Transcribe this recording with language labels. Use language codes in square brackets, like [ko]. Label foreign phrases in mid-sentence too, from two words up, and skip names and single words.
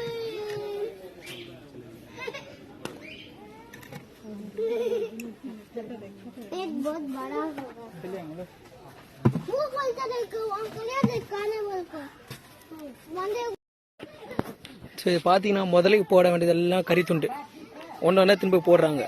[hi] एक बहुत बड़ा होगा, वो बोलता देखो अंकल दिखाने बोलको वंदे. [ta] சரி, பாத்தீங்கன்னா முதலைக்கு போட வேண்டியதெல்லாம் கறி துண்டு ஒன்னு ஒன்னா திரும்ப போடுறாங்க.